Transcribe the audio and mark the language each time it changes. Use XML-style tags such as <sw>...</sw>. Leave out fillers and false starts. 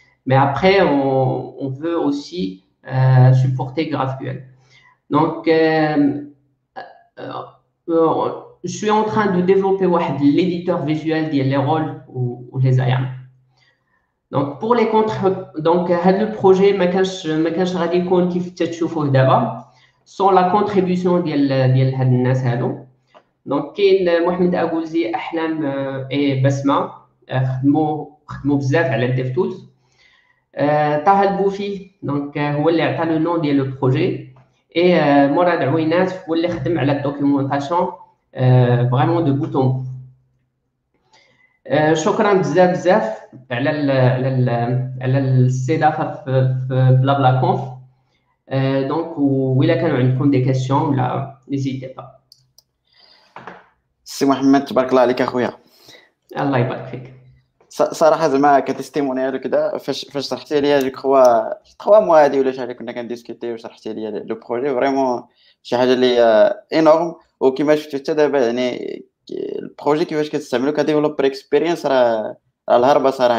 <fr>Mais après, on veut aussi supporter GraphQL. Donc, je suis en train de développer l'éditeur visuel des rôles ou les IAM.</fr> <ar>Donc, pour les donc le projet, ما غادي يكون كيف تشوفوه دابا</ar> <fr>sans la contribution</fr> <ar>ديال هاد الناس هادو. دونك كاين محمد أغوزي, احلام اي بسمه خدموا بزاف على الديف تولز. طه البوفي دونك هو اللي عطى لو نون ديال لو بروجي, اي مراد عوينات هو اللي خدم على الدوكيومونطاسيون فريمون دو بوتون. شكرا بزاف على الاستضافه في بلا كونف.</ar> <fr>Donc,</fr> <ar>وإلا كانوا عندكم</ar> <fr>des questions, là, n'hésitez pas.</fr> <ar>سي محمد تبارك الله عليك اخويا. الله يبارك فيك. صراحه زعما كتستيمونيال وكذا فاش شرحتي لي جو كخوا 3 موا هادي ولا شحال كنا كنديسكوتي وشرحتي لي لو بروجي فريمون شي حاجه اللي انورم. وكما شفتوا حتى دابا يعني البروجي كيفاش كتستعملو كديفلوبر اكسبيرينس راه الهربه صراحه.</ar>